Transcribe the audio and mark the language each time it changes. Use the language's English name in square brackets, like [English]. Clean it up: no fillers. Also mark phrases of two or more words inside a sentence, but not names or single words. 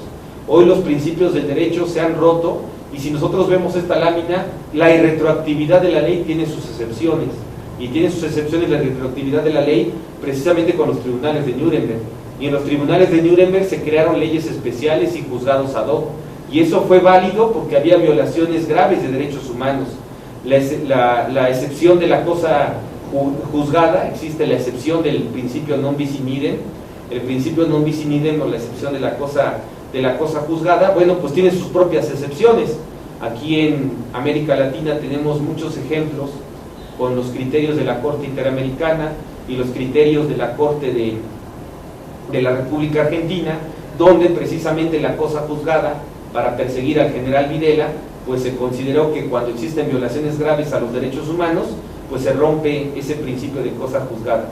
[Spanish] Hoy los principios del derecho se han roto, y si nosotros vemos esta lámina, la irretroactividad de la ley tiene sus excepciones, y tiene sus excepciones la retroactividad de la ley precisamente con los tribunales de Nuremberg. Y en los tribunales de Nuremberg se crearon leyes especiales y juzgados [Latin] ad hoc, [Spanish] y eso fue válido porque había violaciones graves de derechos humanos. La excepción de la cosa juzgada, existe la excepción del principio [Latin] non bis in idem, [Spanish] el principio [Latin] non bis in idem [Spanish] o la excepción de la cosa juzgada, bueno, pues tiene sus propias excepciones. Aquí en América Latina tenemos muchos ejemplos con los criterios de la Corte Interamericana y los criterios de la Corte de la República Argentina, donde precisamente la cosa juzgada para perseguir al general Videla, pues se consideró que cuando existen violaciones graves a los derechos humanos, pues se rompe ese principio de cosa juzgada.